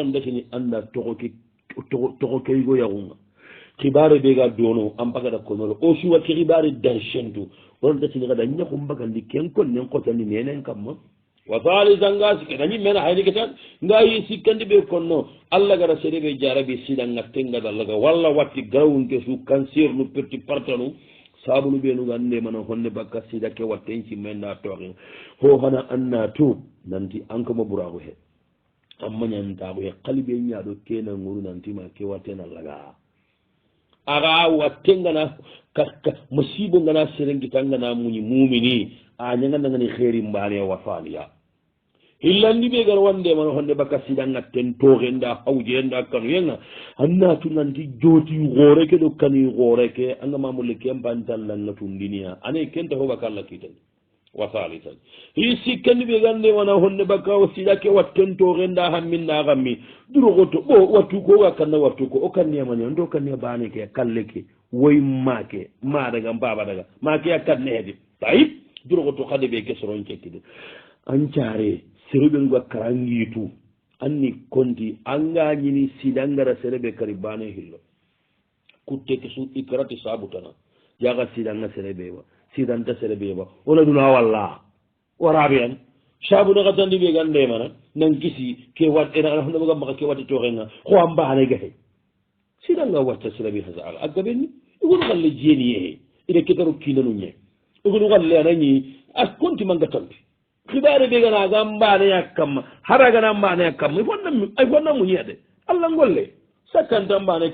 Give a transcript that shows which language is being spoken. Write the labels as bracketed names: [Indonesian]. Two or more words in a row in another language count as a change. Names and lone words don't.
[Soninke] an dakini anda toxo keygo yaxunga xibare ɓega dono an pagada konolo o suwa ke xibare danchentu on dakini xada ñaxu mbagandi ken kon nen xotandi nenen kamma wa thalitha nga sikena ñimmena xayni ketan nga yi sikkandi ɓe konno allah gara sere ɓe jarabi sidanga tengadallaga walla watti garawunke su cancer nu perti partanu sabunu ɓenuga andemana honne bakka sida ke watten cimmenda tooxin ho hana anna tu nanti ankama ɓuraku he amma ñantaku he qaliɓe ñaɗo kena nguru nantima ke wattena laga aga wattengana masibo ngana serengitangana muñi mumini a ñagandagani xeeri mbane wafaniya hillandi ɓe gar wandemana honne bakka sida ngatten tooxenda hawjenda kanu yenga annatu nanti jooti xooreke ɗo kani xooreke angamamulle ke mbantallanga tundiniya ane kenta hoɓa kalla kitani wa thalithan hi sikkandi ɓe gandemana honne bakka o sida ke watten tooxenda hamminna xammi duroxoto ɓo wattu ko oga kanna wattu ko o kanniyamani onto kanniya bane ke a kalle ke woy make ma daga mbaba daga make a kanne hedi tayib duroxoto xade ɓe ke soron cekkide an care sereɓel ga karangiitu anni konti anga ñini sidangara sereɓe kari bane hillo kutteke su ikrati sabutana yaga sidanga sereɓewa sidanta sereɓewa ona duna walla waraɓe an sabuna ka tandi ɓe gandemana nan kisi ke watɗenaɗaga maka ke watte toxenga xo an mbane gahe sidanga watta sirabi hasala agabenni igonu galle jeeniye ida ketaro kinanu ñe igonu galle anañi a konti manga tampi xibare ɓe gana ga mbaneya kamma hara gana mbaneya kamma ay fonna muñede allah ngolle sakkanta mbane